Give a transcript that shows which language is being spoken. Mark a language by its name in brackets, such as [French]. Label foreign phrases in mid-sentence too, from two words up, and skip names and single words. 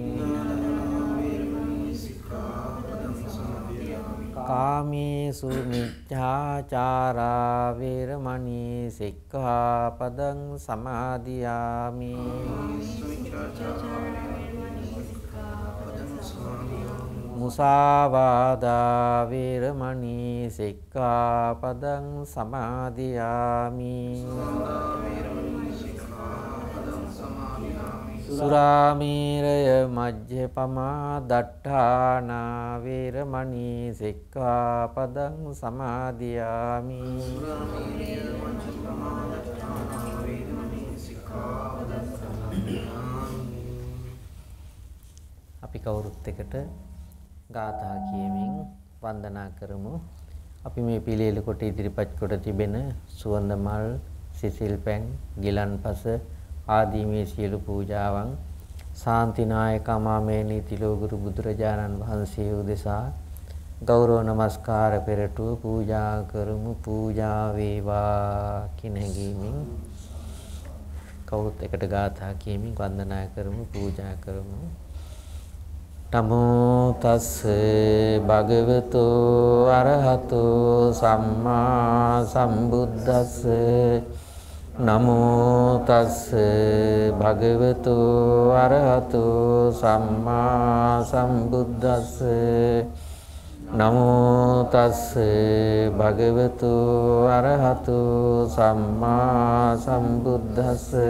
[Pali] กามิสุมิจฉาจาราเวรมณีสิกขาปดังสมาธิยามิมุสาวาดาเวรมณีสิกขาปดังสมาธิยามิ สุรามีรยมัจเจปมาดัฏฐานาเวรมณีสิกขาปดังสมาธิยามิ [Sinhala] අපි කවුරුත් එකට ගාථා කියමින් වන්දනා කරමු. අපි මේ පිළියෙල කොට ඉදිරිපත් කොට තිබෙන සුවඳ මල්, සිසිල් පැන්, ගිලන්පස ආදී මේ සියලු පූජාවන් ශාන්තිනායක අමාමේනී තිලෝගුරු බුදුරජාණන් වහන්සේ උදෙසා ගෞරව නමස්කාර පෙරටුව පූජා කරමු. පූජා වේවා කියන හැඟීමෙන් කවුරුත් එකට ගාථා කියමින් වන්දනා කරමු, පූජා කරමු. [Pali] නමෝ තස්ස භගවතෝ අරහතෝ සම්මා සම්බුද්දස්ස නමෝ තස්ස භගවතු අරහතෝ සම්මා සම්බුද්දස්ස නමෝ තස්ස භගවතු අරහතෝ සම්මා සම්බුද්දස්ස